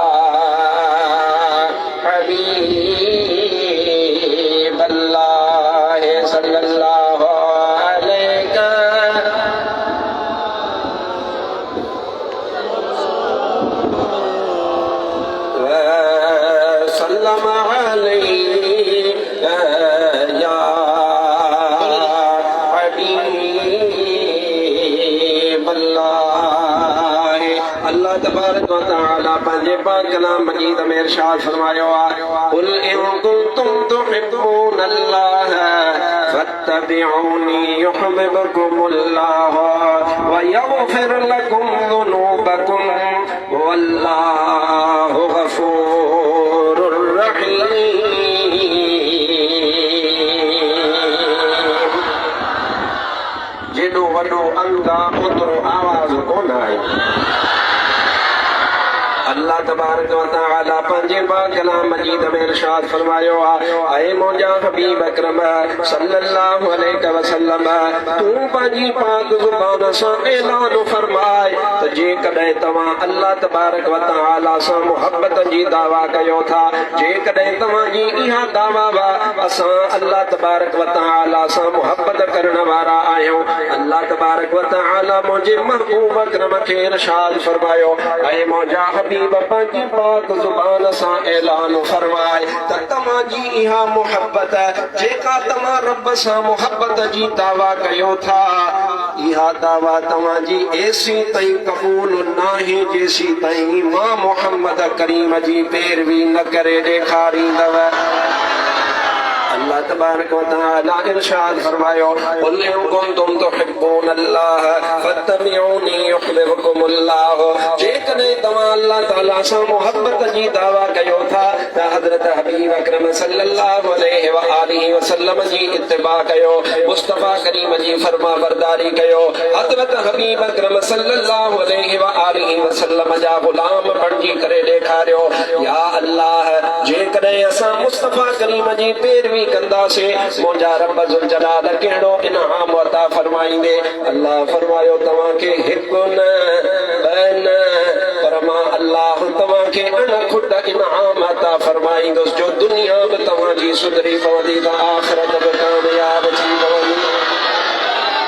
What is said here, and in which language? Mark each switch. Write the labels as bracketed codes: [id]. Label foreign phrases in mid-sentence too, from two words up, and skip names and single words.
[ar] حبيب الله صلى الله عليه وسلم عليه يا حبيب الله. [sd] अल्लाह तबारक व तआला पंहिंजे पाक कलाम मजीद में इरशाद फरमायो आहे [ar] قل إن كنتم تحبون الله فاتبعوني يحببكم الله ويغفر لكم ذنوبكم والله غفور رحيم. [sd] जेॾो वॾो अंग आहे ओतिरो आवाज़ कोन आहे। अल्लाह तबारक व तआला पंहिंजे पाक कलाम मजीद में इरशाद फरमायो आहे ऐ मुंहिंजा हबीब अकरम [ar] صلى الله عليه وسلم [sd] तूं पंहिंजी पाक ज़ुबान सां ऐलान फरमाए त जेकॾहिं तव्हां अल्लाह तबारक व तआला सां मुहबत जी दावा कयो था, जेकॾहिं तव्हांजी इहा दावा वा असां अल्लाह तबारक व तआला सां मुहबत करण वारा आहियूं। अल्लाह तबारक व तआला मुंहिंजे महबूब अकरम खे इरशाद फरमायो ऐ मुंहिंजा हबीब पंहिंजी पाक ज़ुबान सां ऐलान फरमाए त तव्हांजी इहा मुहबत जेका तव्हां रब सां मुहबत जी दावा कयो था, इहा दावा तव्हांजी एसी ताईं क़बूल नाहे जेसी ताईं मां मोहम्मद करीम जी पैरवी न करे ॾेखारींदव। अल्लाह तबारक व तआला इरशाद फरमायो [ar] قل إن كنتم تحبون الله فاتبعوني يحببكم الله. [sd] जेकॾहिं तव्हां अल्लाह ताला सां मुहबत जी दावा कयो था त हज़रत हबीब अकरम [ar] صلى الله عليه وآله وسلم [sd] जी इत्तिबा कयो, मुस्तफा करीम जी फरमा बरदारी कयो, हज़रत हबीब अकरम [ar] صلى الله عليه وآله وسلم [sd] जा ग़ुलाम बणिजी करे ॾेखारियो। या अल्लाह जेकॾहिं असां मुस्तफा करीम जी पैरवी कंदासीं मुंहिंजा रब ज़ुल जलाल कहिड़ो इनाम अता फरमाईंदे। अल्लाह फरमायो तव्हांखे हिकु न ॿ न पर मां अल्लाह तव्हांखे अणखुट इनाम अता फरमाईंदुसि जो दुनिया बि तव्हांजी सुधरी पवंदी त आख़िरत बि कामयाब थी पवंदी।